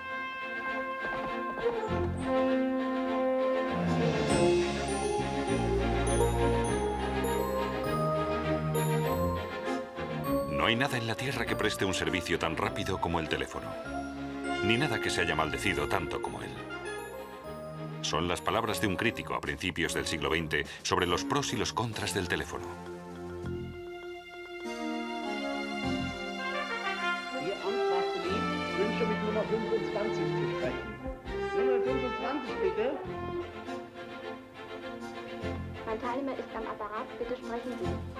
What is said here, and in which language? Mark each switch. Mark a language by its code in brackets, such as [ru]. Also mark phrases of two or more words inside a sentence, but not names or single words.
[es] No hay nada en la Tierra que preste un servicio tan rápido como el teléfono, ni nada que se haya maldecido tanto como él. Son las palabras de un crítico a principios del siglo XX sobre los pros y los contras del teléfono. [de] Die Antragsbeleg wünsche mit Nummer 25 zu sprechen. Nummer 25 bitte. Mein Teilnehmer ist am Apparat, bitte sprechen Sie.